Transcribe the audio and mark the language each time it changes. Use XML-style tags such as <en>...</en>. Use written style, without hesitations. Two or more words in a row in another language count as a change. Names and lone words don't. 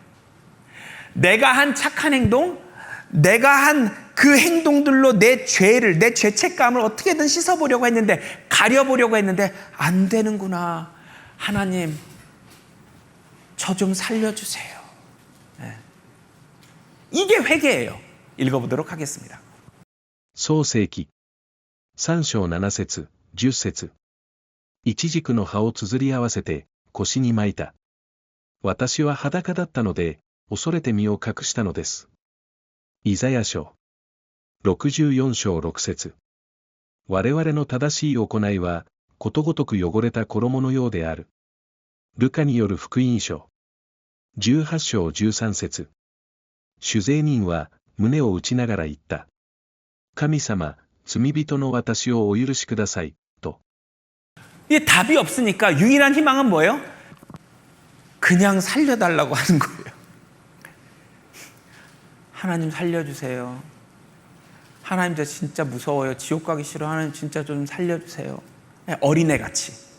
<ko>내가 한 착한 행동, 내가 한 그 행동들로 내 죄를, 내 죄책감을 어떻게든 씻어보려고 했는데, 가려보려고 했는데 안 되는구나. 하나님, 저 좀 살려주세요. 네. 이게 회개예요. 읽어보도록 하겠습니다.</ko> <ja>創世記3章7節10節イチジクの葉をつづり合わせて腰に巻いた。私は裸だったので恐れて身を隠したのです。イザヤ書64章6節我々の正しい行いはことごとく汚れた衣のようである。ルカによる福音書18章13節主税人は胸を打ちながら言った。神様、罪人の私をお許しください、と。</ja> <ko>이게 답이 없으니까 유일한 희망은 뭐예요? 그냥 살려달라고 하는 거예요. 하나님 살려주세요. 하나님 저 진짜 무서워요. 지옥 가기 싫어. 하나님 진짜 좀 살려주세요. 어린애같이.</ko>